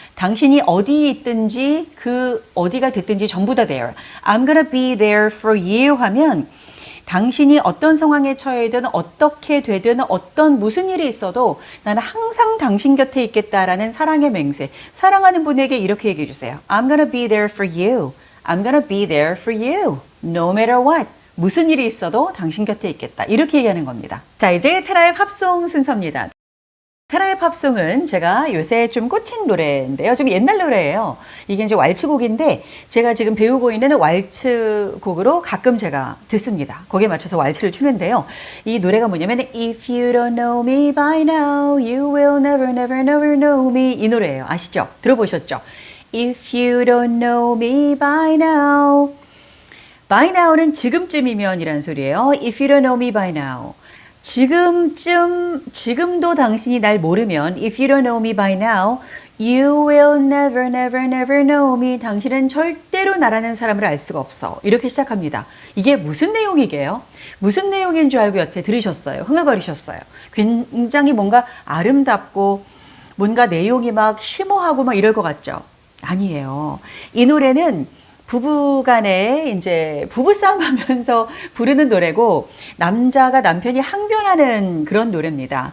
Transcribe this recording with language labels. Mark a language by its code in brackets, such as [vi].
[ko] 당신이 어디에 있든지 그 어디가 됐든지 전부 다 there. [en] I'm gonna be there for you [ko] 하면 당신이 어떤 상황에 처해든 어떻게 되든 어떤 무슨 일이 있어도 나는 항상 당신 곁에 있겠다라는 사랑의 맹세. 사랑하는 분에게 이렇게 얘기해 주세요. [en] I'm gonna be there for you. I'm gonna be there for you. No matter what. [ko] 무슨 일이 있어도 당신 곁에 있겠다. 이렇게 얘기하는 겁니다. 자, 이제 테라의 팝송 순서입니다. 테라의 팝송은 제가 요새 좀 꽂힌 노래인데요. 좀 옛날 노래예요. 이게 이제 왈츠곡인데 제가 지금 배우고 있는 왈츠곡으로 가끔 제가 듣습니다. 거기에 맞춰서 왈츠를 추는데요. 이 노래가 뭐냐면 [en] If you don't know me by now, you will never, never, never know me. [ko] 이 노래예요. 아시죠? 들어보셨죠? [en] If you don't know me by now. [ko] By now는 지금쯤이면 이란 소리예요. [en] If you don't know me by now. [ko] 지금도 당신이 날 모르면 [en] If you don't know me by now, you will never, never, never know me. [ko] 당신은 절대로 나라는 사람을 알 수가 없어. 이렇게 시작합니다. 이게 무슨 내용이게요? 무슨 내용인 줄 알고 여태 들으셨어요? 흥얼거리셨어요? 굉장히 뭔가 아름답고 뭔가 내용이 막 심오하고 막 이럴 것 같죠? 아니에요. 이 노래는 부부간에 이제 부부싸움 하면서 부르는 노래고 남자가 남편이 항변하는 그런 노래입니다.